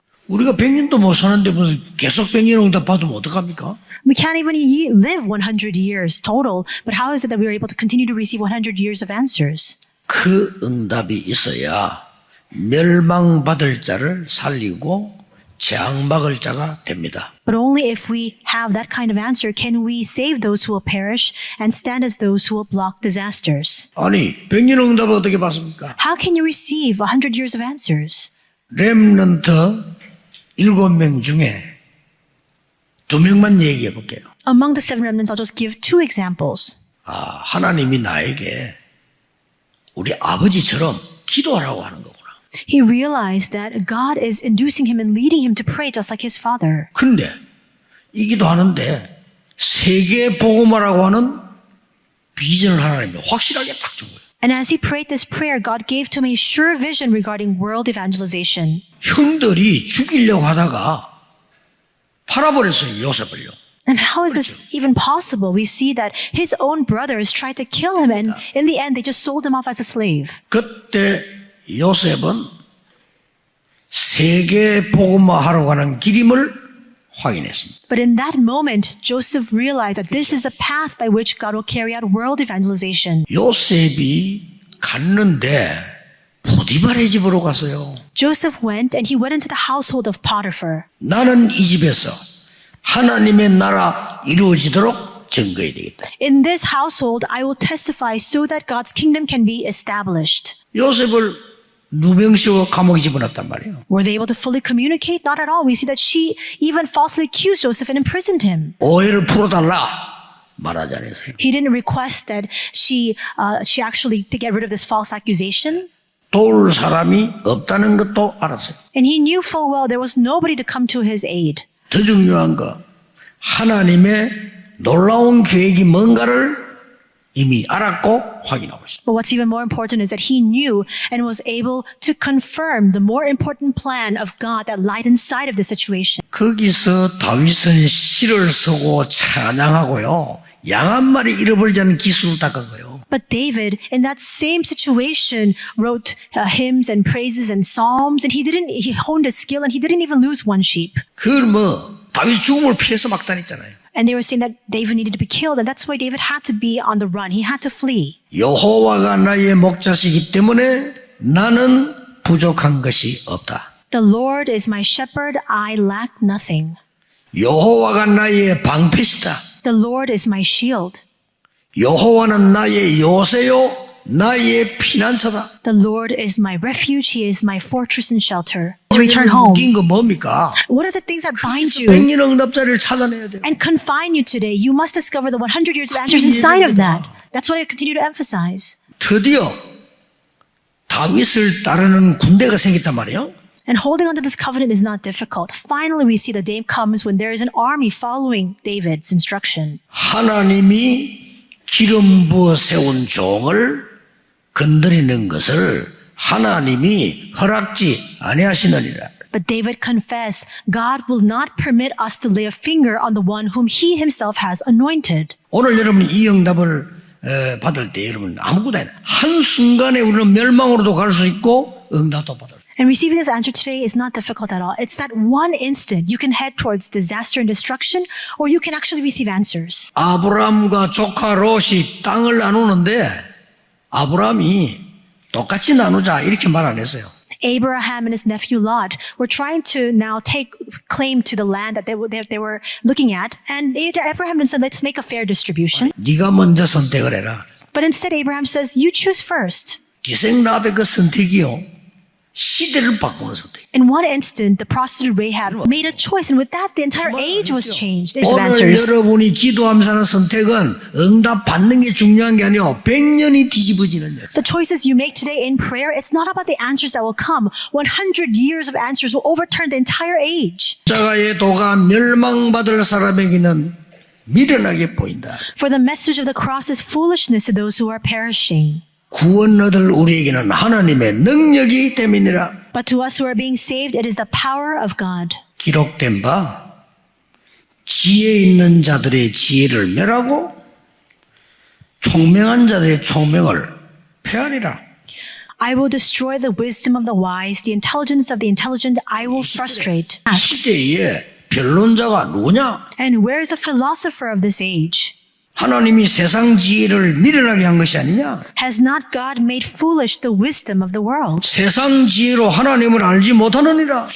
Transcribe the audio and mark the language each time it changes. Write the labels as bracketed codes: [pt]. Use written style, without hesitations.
[ko] 우리가 100년도 못 사는데 무슨 계속 100년 응답 받으면 어떡합니까? [en] We can't even live 100 years total, but how is it that we are able to continue to receive 100 years of answers? [ko] 그 응답이 있어야 멸망받을 자를 살리고 재앙 막을 자가 됩니다. [en] But only if we have that kind of answer can we save those who will perish and stand as those who will block disasters. [ko] 아니 100년 응답을 어떻게 받습니까? [en] How can you receive 100 years of answers? [ko] 렘넌트 7명 중에 2명만 얘기해 볼게요. [en] Among the seven remnants, I'll just give two examples. [ko] 하나님이 나에게 우리 아버지처럼 기도하라고 하는 거구나. [en] He realized that God is inducing him and leading him to pray just like his father. [ko] 근데 이 기도하는데 세계 복음화라고 하는 비전을 하나님이 확실하게 딱 준 거예요. [en] And as he prayed this prayer, God gave to him a sure vision regarding world evangelization. [ko] 형들이 죽이려고 하다가 팔아버렸어요, 요셉을요. [en] And how is this even possible? We see that his own brothers tried to kill him, and in the end, they just sold him off as a slave. [ko] 그때 요셉은 세계 복음화하러 가는 길임을 확인했습니다. [en] But in that moment, Joseph realized that this is a path by which God will carry out world evangelization. [ko] 요셉이 갔는데 보디발의 집으로 갔어요. [en] Joseph went and he went into the household of Potiphar. [ko] 나는 이 집에서 하나님의 나라 이루어지도록 증거해야 되겠다. [en] In this household, I will testify so that God's kingdom can be established. [ko] 요셉을 누명씌워 감옥에 집어넣었단 말이에요. [en] Were they able to fully communicate? Not at all. We see that she even falsely accused Joseph and imprisoned him. [ko] 오해를 풀어달라 말하지 않았어요. [en] He didn't request that she actually to get rid of this false accusation. [ko] 도울 사람이 없다는 것도 알았어요. [en] And he knew full well there was nobody to come to his aid. [ko] 더 중요한 거 하나님의 놀라운 계획이 뭔가를 이미 알았고 확인하고 있어요. [en] But what's even more important is that he knew and was able to confirm the more important plan of God that lied inside of the situation. [ko] 거기서 다윗은 시를 쓰고 찬양하고요. 양 한 마리 잃어버리지 않는 기술을 닦은 거예요. [en] But David, in that same situation, wrote hymns and praises and psalms, and he honed his skill and he didn't even lose one sheep. [ko] 그걸 다윗 죽음을 피해서 막 다녔잖아요. [en] And they were saying that David needed to be killed, and that's why David had to be on the run. He had to flee. [ko] 여호와가 나의 목자시기 때문에 나는 부족한 것이 없다. [en] The Lord is my shepherd, I lack nothing. [ko] 여호와가 나의 방패시다. [en] The Lord is my shield. [ko] 여호와는 나의 요새요, 나의 피난처다. [en] The Lord is my refuge, He is my fortress and shelter. To return home. [ko] 웃긴 거 뭡니까? [en] What are the things that bind you [ko] 100년 응답자를 찾아내야 돼요. [en] and confine you today? You must discover the 100 years of answers inside of that. That's what I continue to emphasize. [ko] 드디어 다윗을 따르는 군대가 생겼단 말이에요. [en] And holding on to this covenant is not difficult. Finally, we see the day comes when there is an army following David's instruction. [ko] 하나님이 기름 부어 세운 종을 건드리는 것을 하나님이 허락지 아니하시느니라. [en] But David confessed, God will not permit us to lay a finger on the one whom he himself has anointed. [ko] 오늘 여러분이 이 응답을 받을 때 여러분 아무것도 아니라 한순간에 우리는 멸망으로도 갈 수 있고 응답도 받을 수 있고. [en] And receiving this answer today is not difficult at all. It's that one instant you can head towards disaster and destruction, or you can actually receive answers. [ko] 아브라함과 조카 롯이 땅을 나누는데 아브라함이 똑같이 나누자 이렇게 말 안 했어요. [en] Abraham and his nephew Lot were trying to now take claim to the land that they were looking at, and Abraham said, let's make a fair distribution. [ko] 네가 먼저 선택을 해라. [en] But instead Abraham says, you choose first. [ko] 기생라합의 그 선택이요. 시대를 바꾸는 선택. [en] In one instant, the prostitute Rahab made a choice, and with that, the entire age was changed. There's [ko] 오늘 [en] answers. [ko] 여러분이 기도하면서 하는 선택은 응답 받는 게 중요한 게 아니고 100년이 뒤집어지는 역사. [en] The choices you make today in prayer, it's not about the answers that will come. 100 years of answers will overturn the entire age. [ko] 십자가의 도가 멸망받을 사람에게는 미련하게 보인다. [en] For the message of the cross is foolishness to those who are perishing. [ko] 구원 얻을 우리에게는 하나님의 능력이 됨이니라. [en] But to us who are being saved, it is the power of God. [ko] 기록된 바 지혜 있는 자들의 지혜를 멸하고 총명한 자들의 총명을 폐하리라. [en] I will destroy the wisdom of the wise, the intelligence of the intelligent I will frustrate. [ko] 이 시대에 변론자가 누구냐? [en] And where is the philosopher of this age? [ko] 하나님이 세상 지혜를 미련하게 한 것이 아니냐? [en] Has not God made foolish the wisdom of the world? [ko] 세상 지혜로 하나님을 알지 못하느니라.